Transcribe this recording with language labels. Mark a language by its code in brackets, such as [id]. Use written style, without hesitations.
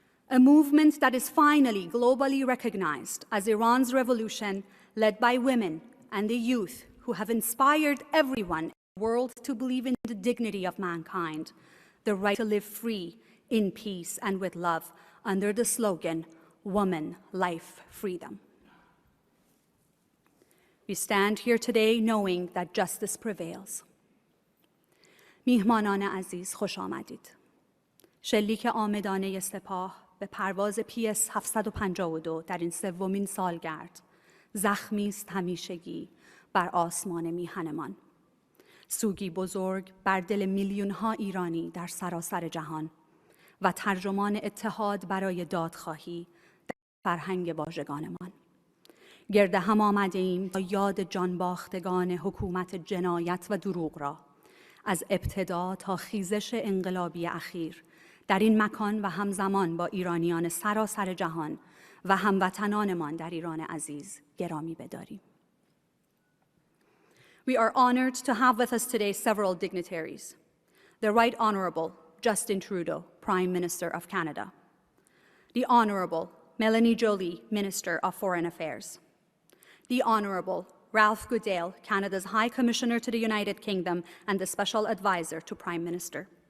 [en] A movement that is finally globally recognized as Iran's revolution, led by women and the youth who have inspired everyone in the world to believe in the dignity of mankind, the right to live free, in peace and with love, under the slogan, Woman, Life, Freedom. We stand here today knowing that justice prevails. [fa] میهمانان عزیز خوش آمدید. شلیک عامدانه سپاه به پرواز PS752 در این 3مین سالگرد زخمی است همیشگی بر آسمان میهنمان. سوگی بزرگ بر دل میلیون‌ها ایرانی در سراسر جهان و ترجمان اتحاد برای دادخواهی در فرهنگ واژگانمان. گرد هم آمده ایم تا یاد جانباختگان حکومت جنایت و دروغ را از ابتدا تا خیزش انقلابی اخیر در این مکان و همزمان با ایرانیان سراسر جهان و هموطنانمان در ایران عزیز گرامی بداریم. [en] We are honored to have with us today several dignitaries. The Right Honourable Justin Trudeau, Prime Minister of Canada. The Honourable Mélanie Joly, Minister of Foreign Affairs. The Honourable Ralph Goodale, Canada's High Commissioner to the United Kingdom and the Special Advisor to Prime Minister.